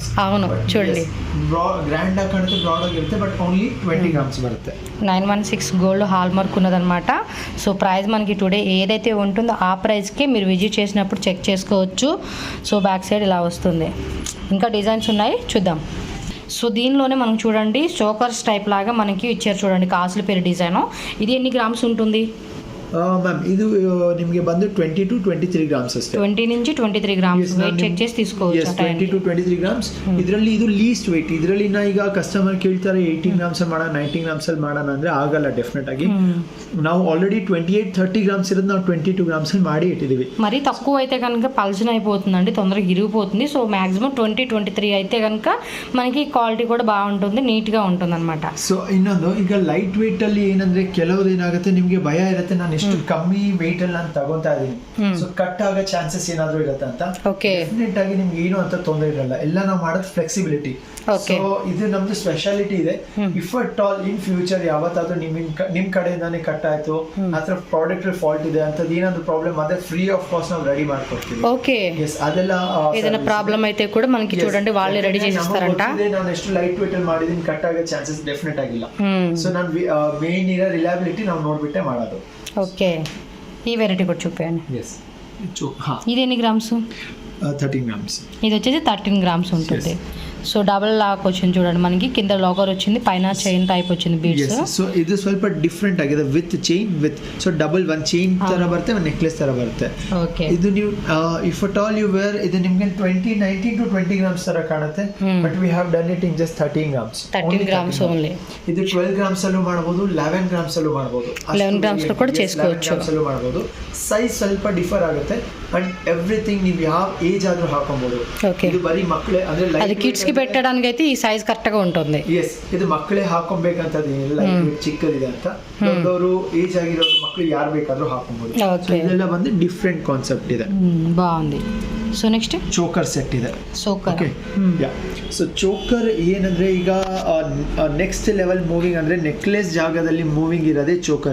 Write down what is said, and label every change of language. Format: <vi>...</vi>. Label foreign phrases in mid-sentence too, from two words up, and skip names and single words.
<te>అవును చూడండి,</te> <kn>ಗ್ರ್ಯಾಂಡ್ ಆಗಿ ಕಾಣುತ್ತೆ, ಬ್ರಾಡ್ ಆಗಿರುತ್ತೆ,</kn> <en>but only 20 grams</en> <kn>ಬರುತ್ತೆ.</kn> <te>916</te> <en>gold hallmark</en> <te>ఉన్నదన్నమాట.</te> <en>so price</en> <te>మనకి టుడే ఏదైతే ఉంటుందో ఆ ప్రైస్కి మీరు విజిట్ చేసినప్పుడు చెక్ చేసుకోవచ్చు.</te> <en>so back side</en> <te>ఇలా వస్తుంది, ఇంకా డిజైన్స్ ఉన్నాయి చూద్దాం. సో దీనిలోనే మనం చూడండి</te> <en>chokers type</en> <te>లాగా మనకి ఇచ్చారు చూడండి, కాసుల పేరు డిజైన్. ఇది ఎన్ని గ్రామ్స్ ఉంటుంది</te> <kn>ಮ್ಯಾಮ್? ಇದು ನಿಮಗೆ ಬಂದು</kn> <en>20 to 23 grams</en> <kn>ಅಷ್ಟೇ.</kn> <te>20 నుంచి 23</te> <en>grams weight check</en> <te>చేసి తీసుకోవచ్చు.</te> <en>20 to 23 grams. ಇದರಲ್ಲಿ ಇದು least weight.</en> <kn>ಇದರಲ್ಲಿ ನಾ ಈಗ ಕಸ್ಟಮರ್ ಕೇಳ್ತಾರೆ 18 ಗ್ರಾಮ್ಸ್ ಅಲ್ಲಿ ಮಾಡೋಣ, 19 ಗ್ರಾಮ್ಸ್ ಅಲ್ಲಿ ಮಾಡೋಣ ಅಂದ್ರೆ ಆಗಲ್ಲ ಡೆಫಿನೆಟ್ ಆಗಿ. ನಾವು ಆಲ್ರೆಡಿ 28-30 ಗ್ರಾಮ್ಸ್ ಇರೋದು ನಾವು 22 ಗ್ರಾಮ್ಸ್ ಅಲ್ಲಿ ಮಾಡಿ ಇಟ್ಟಿದ್ದೀವಿ.</kn> <te>మరి తక్కువ అయితే కనుక పల్చన అయిపోతుందండి, తొందరగా ఇరిగిపోతుంది.</te> <en>so maximum</en> <te>20-23 అయితే కనుక మనకి క్వాలిటీ కూడా బాగుంటుంది, నీట్గా ఉంటుంది అనమాట.</te> <kn>ಸೊ ಇನ್ನೊಂದು, ಈಗ</kn> <en>light weight</en> <kn>ಅಲ್ಲಿ ಏನಂದ್ರೆ ಕೆಲವ್ರು ಏನಾಗುತ್ತೆ ನಿಮಗೆ ಭಯ ಇರುತ್ತೆ, ನಾನು ಎಷ್ಟು ಕಮ್ಮಿ ವೆಯ್ಟ್ ಅಲ್ಲಿ ನಾನು ತಗೊಂತಾ ಇದೀನಿ,</kn> <en>so cut</en> <kn>ಆಗೋ ಚಾನ್ಸಸ್ ಏನಾದ್ರು ಇರುತ್ತೆ ಅಂತ. ಡೆಫಿನೆಟ್ ಆಗಿ ನಿಮ್ಗೆ ಏನು ಅಂತ ತೊಂದರೆ ಇರಲ್ಲ, ಎಲ್ಲ ನಾವು ಮಾಡೋದು ಫ್ಲೆಕ್ಸಿಬಿಲಿಟಿ. ಸೊ ಇದು ನಮ್ದು ಸ್ಪೆಷಾಲಿಟಿ ಇದೆ.</kn> <en>if at all in future</en> <kn>ಯಾವತ್ತಾದ್ರೂ ನಿಮ್ ಕಡೆಯಿಂದಾನೇ ಕಟ್ ಆಯ್ತು, ಅಥವಾ</kn> <en>product fault</en> <kn>ಇದೆ ಅಂತದ್ದು ಏನಾದ್ರು ಪ್ರಾಬ್ಲಮ್ ಆದ್ರೆ</kn> <en>free of cost</en> <kn>ನಾವು ರೆಡಿ ಮಾಡ್ಕೊಡ್ತೀವಿ. ಓಕೆ, ಅದೆಲ್ಲ</kn> <te>ఏదైనా ప్రాబ్లం అయితే కూడా మనకి చూడండి వాళ్ళే రెడీ చేసిస్తారంట.</te> <kn>ನಾನು ಎಷ್ಟು</kn> <en>light weight</en> <kn>ಅಲ್ಲಿ ಮಾಡಿದೀನಿ, ಕಟ್ ಆಗೋ ಚಾನ್ಸಸ್ ಡೆಫಿನೆಟ್ ಆಗಿಲ್ಲ. ಸೊ ನಾನು ಮೇನ್ ಇರೋ ರಿಲಯಬಿಲಿಟಿ ನಾವು ನೋಡ್ಬಿಟ್ಟೆ ಮಾಡೋದು.</kn> <te>ఓకే, ఈ వెరైటీ కూడా చూపించండి. ఇది ఎన్ని గ్రామ్స్? 13 గ్రామ్స్. ఇది వచ్చేసి 13 గ్రామ్స్ ఉంటుంది.</te> <en>so double lock</en> <te>వచ్చింది చూడండి, మనకి కింద లాకర్ వచ్చింది, పైన</te> <en>chain type</en> <te>వచ్చింది బీడ్స్.</te> <kn>ಸೊ ಇದು ಸ್ವಲ್ಪ ಡಿಫ್ರೆಂಟ್ ಆಗಿದೆ,</kn> <en>with chain with so double one chain</en> <kn>ತರ ಬರುತ್ತೆ, ಒಂದು ನೆಕ್ಲೆಸ್ ತರ ಬರುತ್ತೆ. ಓಕೆ,</kn> <en>ಇದು ನೀವು if at all you wear ಇದು ನಿಮಗೆ 19 to 20 grams ತರ ಕಾಣುತ್ತೆ, but we have done it in just 13 grams. 13 grams only.</en> <kn>ಇದು 12 ಗ್ರಾಮ್ಸ್ ಅಲ್ಲೂ ಮಾಡಬಹುದು, 11 ಗ್ರಾಮ್ಸ್ ಅಲ್ಲೂ ಮಾಡಬಹುದು,</kn> <te>11 ಗ್ರಾಮ್ಸ್ ಕೂಡ చేసుకోవచ్చు.</te> <kn>ಮಾಡಬಹುದು. ಸೈಜ್ ಸ್ವಲ್ಪ ಡಿಫರ್ ಆಗುತ್ತೆ</kn> <en>and everything</en> <kn>ನೀವು ಯಾವ ಏಜ್ ಆದ್ರೂ ಹಾಕೊಬಹುದು. ಇದು ಬರೀ ಮಕ್ಕಳೇ ಅಂದ್ರೆ</kn> <te>అది కిడ్స్ కి పెట్టడానికి అయితే ఈ</te> <en>size correct</en> <te>గా ఉంటుంది.</te> <kn>ಎಸ್, ಇದು ಮಕ್ಕಳೇ ಹಾಕೊಬೇಕಂತದ್ದು ಏನಿಲ್ಲ, ಚಿಕ್ಕದಿದೆ ಅಂತ. ದೊಡ್ಡವರು ಏಜ್ ಆಗಿರೋರು ಮಕ್ಕಳು ಯಾರು ಬೇಕಾದ್ರೂ ಹಾಕೊಬಹುದು. ಇದೆಲ್ಲ ಬಂದು</kn> <en>different concept</en> <kn>ಇದೆ,</kn> <en>ಬಾగుంది. so next choker set</en> <kn>ಇದೆ. ಓಕೆ, ಸೊ ಚೋಕರ್ ಏನಂದ್ರೆ ಈಗ</kn> <en>next level moving</en> <kn>ಅಂದ್ರೆ ನೆಕ್ಲೆಸ್ ಜಾಗದಲ್ಲಿ ಮೂವಿಂಗ್ ಇರೋದೇ ಚೋಕರ್.</kn>